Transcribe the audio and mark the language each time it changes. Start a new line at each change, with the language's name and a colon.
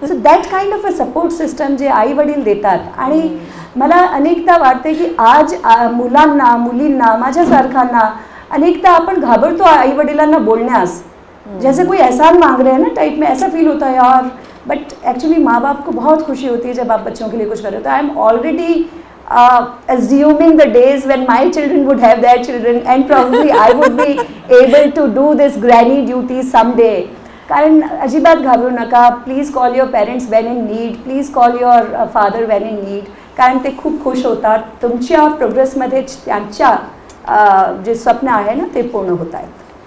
English: so that kind of a support system
Marathi: जे आई वडील देतात. आणि मला अनेकदा वाटते की आज मुलांना, मुलींना, माझ्यासारख्यांना अनेकदा आपण घाबरतो आई वडिलांना बोलण्यास
Hindi: जैसे कोई एहसान मांग रहे हैं ना टाइप में, ऐसा फील होता है यार। बट एक्चुअली माँ बाप को बहुत खुशी होती है जब आप बच्चों के लिए कुछ कर रहे हो।
English: तो I am already assuming the days when my children would have their children, and probably I would be able to do this granny duty someday.
Marathi: कारण अजिबात घाबरू नका,
English: please call your parents when in need,
Marathi: please call your father Wien in need, कारण ते खूप खुश होतात, तुमच्या प्रोग्रेसमध्ये त्यांच्या जे स्वप्न आहे ना ते पूर्ण होत आहेत.